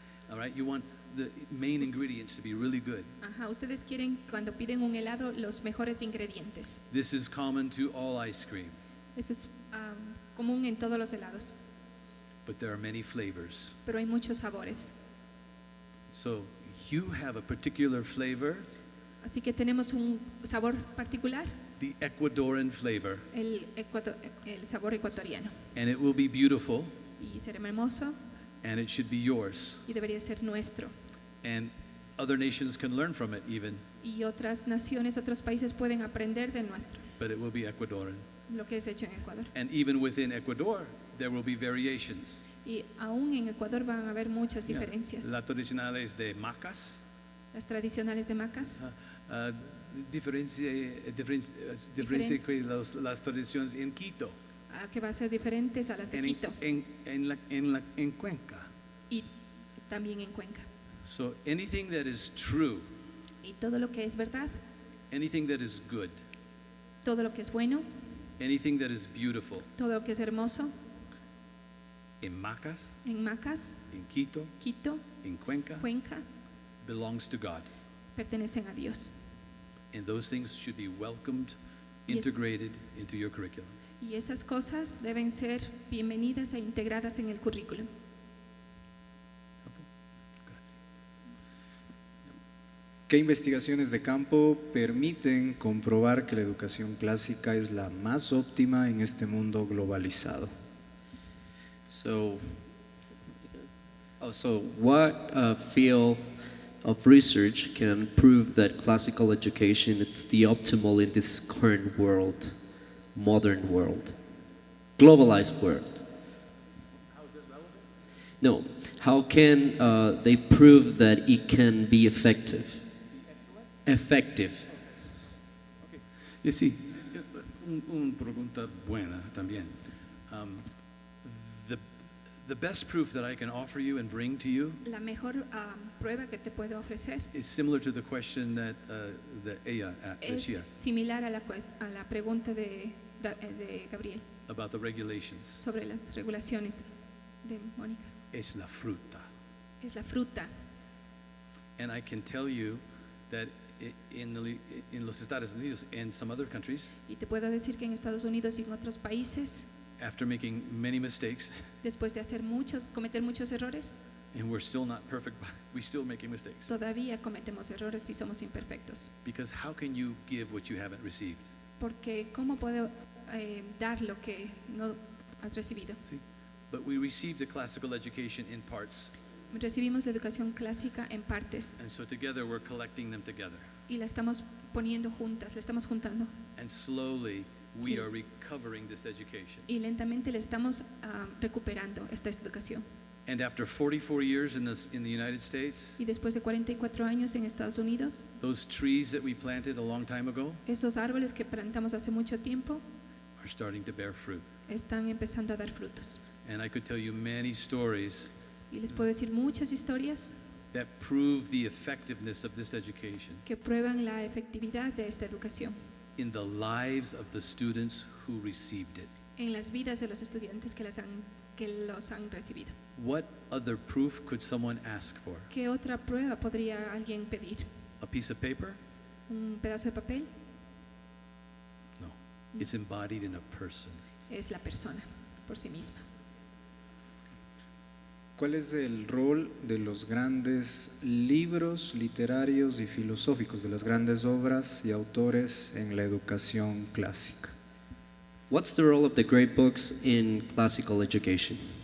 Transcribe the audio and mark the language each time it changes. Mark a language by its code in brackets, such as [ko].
[en] All right, you want the main ingredients to be really good. [es] Ajá, ustedes quieren cuando piden un helado los mejores ingredientes. [en] This is common to all ice cream. [es] Eso es común en todos los helados. [en] But there are many flavors. [es] Pero hay muchos sabores. [en] So you have a particular flavor. [es] Así que tenemos un sabor particular. [en] The Ecuadorian flavor. [es] El sabor ecuatoriano. [en] And it will be beautiful. [es] Y será hermoso. [en] And it should be yours. [es] Y debería ser nuestro. [en] And other nations can learn from it even. [es] Y otras naciones, otros países pueden aprender de nuestro. [en] But it will be Ecuadorian. [es] Lo que es hecho en Ecuador. [en] And even within Ecuador, there will be variations. [es] Y aún en Ecuador van a haber muchas diferencias. Las tradicionales de macas. Las tradicionales de macas. Diferencia con las tradiciones en Quito. Que va a ser diferentes a las de Quito. En Cuenca. Y también en Cuenca. [en] So anything that is true. [es] Y todo lo que es verdad. [en] Anything that is good. [es] Todo lo que es bueno. [en] Anything that is beautiful. [es] Todo lo que es hermoso. En Macas. En Macas. En Quito. Quito. En Cuenca. Cuenca. [en] Belongs to God. [es] Pertenecen a Dios. [en] And those things should be welcomed, integrated into your curriculum. [es] Y esas cosas deben ser bienvenidas e integradas en el currículum. ¿Qué investigaciones de campo permiten comprobar que la educación clásica es la más óptima en este mundo globalizado? [en] So what field of research can prove that classical education is the optimal in this current world, modern world, globalized world? How is it relevant? No, how can they prove that it can be effective? Effective. Okay. You see, [es] una pregunta buena también. [en] The best proof that I can offer you and bring to you [es] La mejor prueba que te puedo ofrecer [en] is similar to the question that she [es] es [en] asked [es] similar a la pregunta de Gabriel [en] about the regulations. [es] sobre las regulaciones de Mónica. Es la fruta. Es la fruta. [en] And I can tell you that in los Estados Unidos and some other countries, [es] Y te puedo decir que en Estados Unidos y en otros países, [en] after making many mistakes, [es] después de cometer muchos errores, [en] and we're still not perfect, but we're still making mistakes. [es] todavía cometemos errores y somos imperfectos. [en] Because how can you give what you haven't received? [es] Porque ¿cómo puedo dar lo que no has recibido? [en] See? But we received the classical education in parts. [es] Recibimos la educación clásica en partes [en] And so together we're collecting them together. [es] y la estamos poniendo juntas, la estamos juntando. [en] And slowly we are recovering this education. [es] Y lentamente le estamos recuperando esta educación. [en] And after 44 years in the United States, [es] Y después de 44 años en Estados Unidos, [en] those trees that we planted a long time ago [es] esos árboles que plantamos hace mucho tiempo [en] are starting to bear fruit. [es] están empezando a dar frutos. [en] And I could tell you many stories [es] Y les puedo decir muchas historias [en] that prove the effectiveness of this education [es] que prueban la efectividad de esta educación [en] in the lives of the students who received it. [es] en las vidas de los estudiantes que los han recibido. [en] What other proof could someone ask for? [es] ¿Qué otra prueba podría alguien pedir? [en] A piece of paper? [es] ¿Un pedazo de papel? No. [en] It's embodied in a person. [es] Es la persona por sí misma. ¿Cuál es el rol de los grandes libros literarios y filosóficos, de las grandes obras y autores en la educación clásica? [en] What's the role of the great books in classical education?